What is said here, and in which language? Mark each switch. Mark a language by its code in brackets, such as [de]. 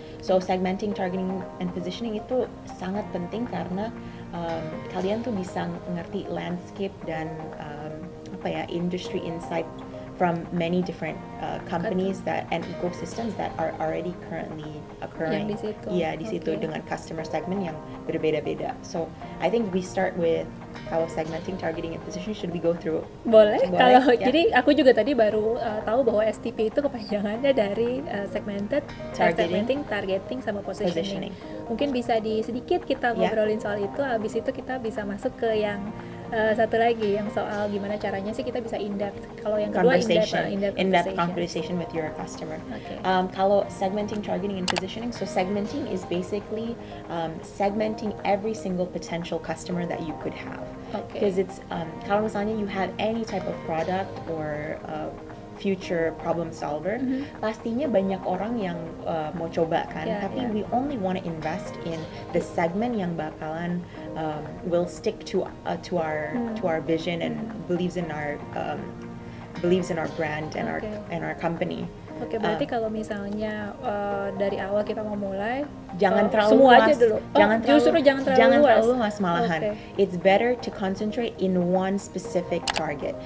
[en] So segmenting, targeting, and positioning [id] itu sangat penting karena kalian tuh bisa ngerti [en] landscape dan industry insight from many different companies that and ecosystems that are already currently occurring. [id] Yang di situ. Iya, di situ [en] Okay. [id] dengan customer segment yang berbeda-beda. [en] So I think we start with kalau segmenting, targeting, and positioning. Should we go through? [id] Boleh. Kalau ya. jadi aku juga tadi baru tahu bahwa STP itu kepanjangannya dari segmented, segmenting, targeting, sama positioning. Mungkin bisa sedikit kita ngobrolin soal itu. Habis itu kita bisa masuk ke yang satu lagi, yang soal gimana caranya sih kita bisa in-depth. Kalau yang kedua [en] in-depth conversation with your customer. Okay. Kalau segmenting, targeting, and positioning. So segmenting is basically segmenting every single potential customer that you could have. Okay. Because it's [id] kalau misalnya [en] you have any type of product or future problem solver, [id] pastinya banyak orang yang mau coba kan. [en] Tapi we only want to invest in the segment [id] yang bakalan [en] will stick to our vision and believes in our brand and our company. [id] Oke, berarti kalau misalnya dari awal kita mau mulai, jangan terlalu semua luas, aja dulu. Jangan terlalu luas malahan. [en] Okay. It's better to concentrate in one specific target.